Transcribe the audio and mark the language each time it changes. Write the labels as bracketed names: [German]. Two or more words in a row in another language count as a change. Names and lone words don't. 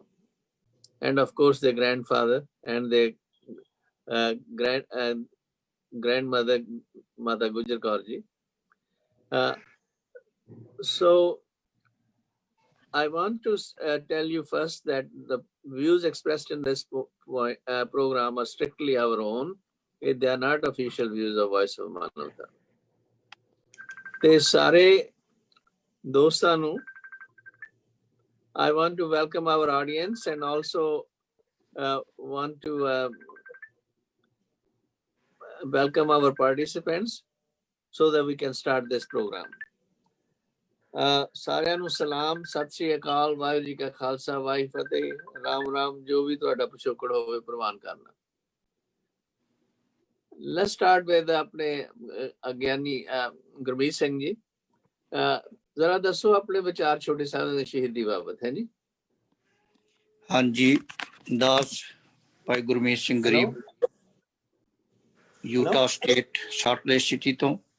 [English] And of course, their grandfather and their grandmother, Mata Gujar Kaur Ji. So I want to tell you first that the views expressed in this program are strictly our own. They are not official views of Voice of Manavata. [Punjabi] ਤੇ ਸਾਰੇ ਦੋਸਤਾਂ ਨੂੰ [English] I want to welcome our audience and also want to welcome our participants so that we can start this program. [Punjabi] ਸਾਰਿਆਂ ਨੂੰ ਸਲਾਮ, ਸਤਿ ਸ਼੍ਰੀ ਅਕਾਲ, ਵਾਹਿਗੁਰੂ ਜੀ ਕਾ ਖਾਲਸਾ, ਵਾਹਿਗੁਰੂ ਫਤਿਹ, ਰਾਮ ਰਾਮ, ਜੋ ਵੀ ਤੁਹਾਡਾ ਪਿਛੋਕੜ ਹੋਵੇ ਪ੍ਰਵਾਨ ਕਰਨਾ। [English] Let's start with [Punjabi] ਆਪਣੇ ਅਗਿਆਨੀ ਗੁਰਮੀਤ ਸਿੰਘ ਜੀ। ਜ਼ਰਾ ਦੱਸੋ ਆਪਣੇ ਵਿਚਾਰ ਛੋਟੇ ਸਾਹਿਬ ਦੀ ਸ਼ਹੀਦੀ ਬਾਬਤ। ਹੈ ਜੀ। ਹਾਂਜੀ, ਦਾਸ ਭਾਈ ਗੁਰਮੀਤ ਸਿੰਘ ਗਰੀਬ, ਯੂਟਾ ਸਟੇਟ, ਸਾਲਟ ਸਿਟੀ ਤੋਂ।